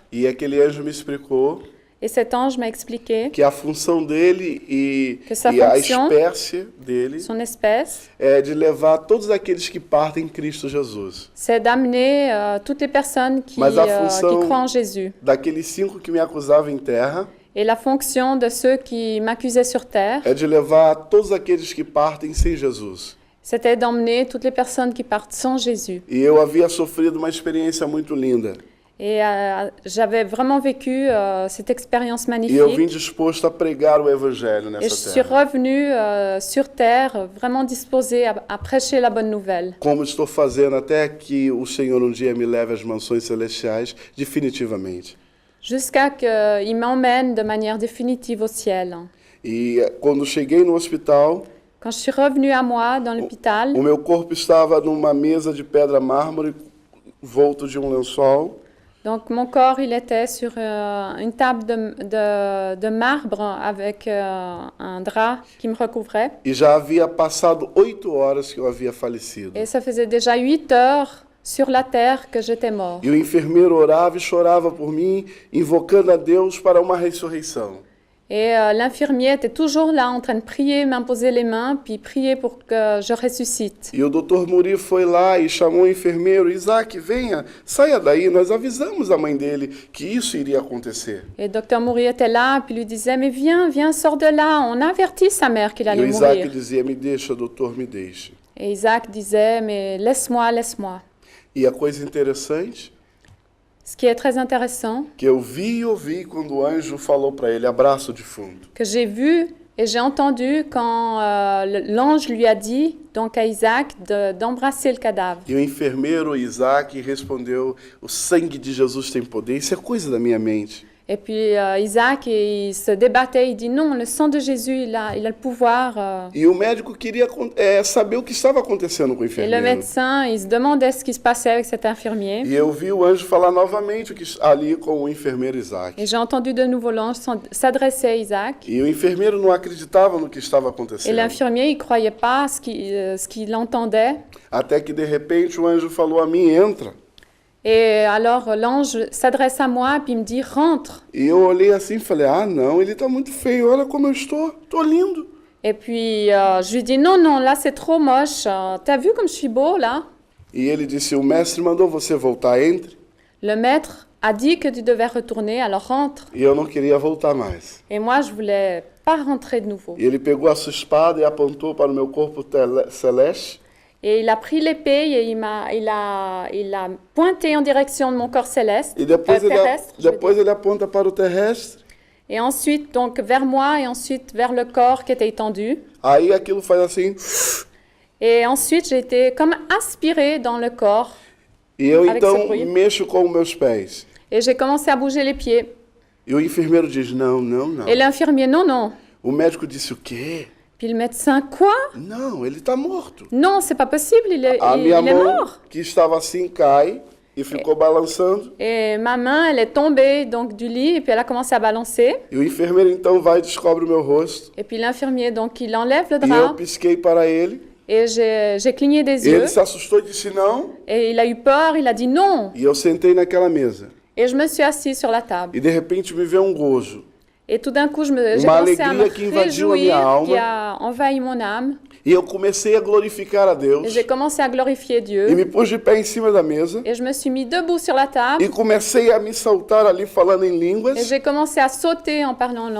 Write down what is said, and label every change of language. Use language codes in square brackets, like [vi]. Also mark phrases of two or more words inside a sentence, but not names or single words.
[pt] E aquele anjo me explicou [fr] Et cet ange m'a expliqué [pt] que a função dele e [fr] sa a fonction, [pt] espécie dele [fr] son espèce, [pt] é de levar todos aqueles que partem em Cristo Jesus. [fr] c'est d'amener toutes les personnes qui [pt] Mas a função [fr] croient en Jésus. [pt] daqueles 5 que me acusavam em terra [fr] Et la fonction de ceux qui m'accusaient sur terre, [pt] é de levar todos aqueles que partem sem Jesus. [fr] c'était d'emmener toutes les personnes qui partent sans Jésus. [pt] E eu havia sofrido uma experiência muito linda. [fr] Et j'avais vraiment vécu cette expérience [pt] E eu vim [fr] magnifique. [pt] disposto a pregar o Evangelho [fr] Et je [pt] nessa [fr] suis [pt] terra. [fr] revenue sur terre, vraiment disposée à prêcher la bonne nouvelle. [pt] Como estou fazendo até que o Senhor um dia me leve às mansões celestiais, definitivamente. [fr] Jusqu'à qu'il m'emmène de manière définitive au ciel. [pt] E quando cheguei no hospital, [fr] Quand je suis revenue à moi dans l'hôpital, [pt] o meu corpo estava numa mesa de pedra mármore, volto de um lençol. [fr] donc mon corps il était sur une table de marbre avec un drap qui me recouvrait. [pt] E já havia passado 8 horas que eu havia falecido. [fr] Et ça faisait déjà 8 heures sur la terre que j'étais mort. [pt] E o enfermeiro orava e chorava por mim, invocando a Deus para uma ressurreição. [fr] Et l'infirmier était toujours là en train de prier, m'imposer les mains, puis prier pour que je ressuscite. [pt] E o Dr. Muri foi lá e chamou o enfermeiro: Isaac, venha, saia daí, nós avisamos a mãe dele que isso iria acontecer. [fr] Et le docteur Moury était là, puis lui disait, mais viens, viens, sors de là. On a averti sa mère qu'il [pt] E o [fr] allait [pt] Isaac [fr] mourir. [pt] dizia: me deixa, doutor, me deixe. [fr] Et Isaac disait, mais laisse-moi, laisse-moi. [pt] E a coisa interessante, [fr] Ce qui est très intéressant, [pt] que eu vi e ouvi quando o anjo falou para ele: abraço de fundo. [fr] que j'ai vu et j'ai entendu quand l'ange lui a dit, donc à Isaac, d'embrasser le cadavre. [pt] E o enfermeiro Isaac respondeu: o sangue de Jesus tem poder. Isso é coisa da minha mente. [fr] Et puis Isaac, il se débattait, il dit, non, le sang de Jésus, il a le pouvoir. [pt] E o médico queria saber o que estava acontecendo com o [fr] Et le [pt] enfermeiro. [fr] médecin, il se demandait ce qui se passait avec cet infirmier. [pt] E eu vi o anjo falar novamente ali com o enfermeiro Isaac. [fr] Et j'ai entendu de nouveau l'ange s'adresser à Isaac. [pt] E o enfermeiro não acreditava no que estava [fr] Et [pt] acontecendo. [fr] l'infirmier, il ne croyait pas ce qu'il entendait. [pt] Até que de repente o anjo falou a mim: entra. [fr] Et alors l'ange s'adresse à moi, puis il me dit, rentre. [pt] E eu olhei assim e falei: ah, não, ele está muito feio, olha como eu estou lindo. [fr] Et puis je lui dis, non, non, là c'est trop moche. T'as vu comme je suis beau là? [pt] E ele disse: o mestre mandou você voltar, entre. [fr] Le maître a dit que tu devais retourner, alors rentre. [pt] E eu não queria voltar mais. [fr] Et moi, je voulais pas rentrer de nouveau. [pt] E ele pegou a sua espada e apontou para o meu corpo celeste. [fr] Et il a pris l'épée et il a pointé en direction de mon corps céleste, [pt] E depois, [fr] terrestre. Je veux dire. [pt] ele aponta para o terrestre. [fr] Et ensuite, donc, vers moi et ensuite vers le corps qui était étendu. [pt] Aí aquilo faz assim. [fr] Et ensuite, j'ai été comme aspirée dans le corps. [pt] E eu [fr] Avec ce [pt] então [fr] bruit. [pt] mexo com os meus pés. [fr] Et j'ai commencé à bouger les pieds. [pt] E o enfermeiro diz: não, não, não. [fr] Et l'infirmier, non, non. [pt] O médico disse: o quê? Puis le médecin, quoi? Não, ele está morto. [fr] Non, c'est pas possible, il est [pt] A minha mão, [fr] mort. [pt] que estava assim, cai e ficou balançando. [fr] Et ma main, elle est tombée donc du lit et puis elle a commencé à balancer. [pt] E o enfermeiro então vai e descobre o meu rosto. [fr] Et puis l'infirmier, donc, il enlève le [pt] E eu [fr] drap [pt] pisquei para ele. [fr] et j'ai cligné des [pt] E [fr] yeux. [pt] ele se assustou e disse: não. [fr] Et il a eu peur, il a dit non. [pt] E eu sentei naquela mesa. [fr] Et je me suis assise sur la table. [pt] E de repente me veio um gozo. [fr] Et tout d'un coup, j'ai commencé à me [pt] alegria que invadiu a minha [fr] réjouir, [pt] alma. [fr] qui a envahi mon âme. [pt] E eu comecei a glorificar a [fr] Et [pt] Deus. [fr] j'ai commencé à glorifier [pt] E [fr] Dieu. [pt] me pus de pé em cima da mesa. [fr] Et je me suis mis debout sur la table. [pt] E comecei a me saltar ali falando em [fr] Et [pt] línguas. [fr] j'ai commencé à sauter en parlant en